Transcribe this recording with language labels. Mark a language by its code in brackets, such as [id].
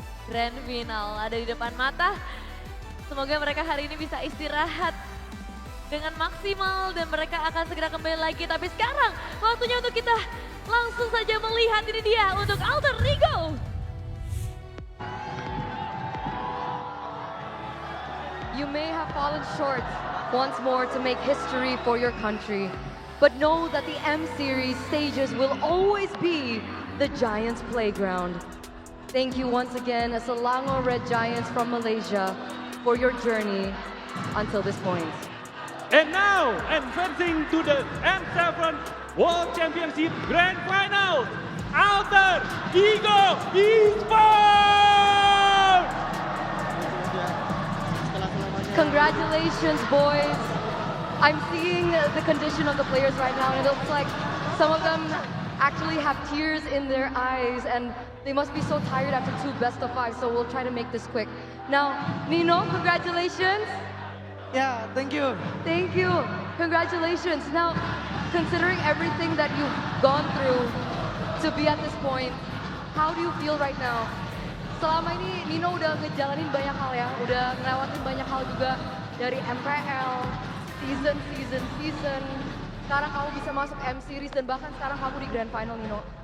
[id] Grand final ada di depan mata. Semoga mereka hari ini bisa istirahat dengan maksimal dan mereka akan segera kembali lagi. Tapi sekarang waktunya untuk kita langsung saja melihat ini dia untuk Alter Ego. [en] You may have fallen short once more to make history for your country, but know that the M-Series stages will always be the Giants' playground. Thank you once again, Selangor Red Giants from Malaysia, for your journey until this point. And now, advancing to the M7 World Championship Grand Finals, Alter Ego Esports! Congratulations, boys. I'm seeing the condition of the players right now, and it looks like some of them actually have tears in their eyes, and they must be so tired after 2 best-of-5, so we'll try to make this quick. Now, Nino, congratulations. Yeah, thank you. Thank you. Congratulations. Now, considering everything that you've gone through to be at this point, how do you feel right now? [id] Selama ini Nino udah ngejalanin banyak hal ya, udah ngelewatin banyak hal juga dari MPL, season. Sekarang kamu bisa masuk M-Series dan bahkan sekarang kamu di Grand Final, Nino.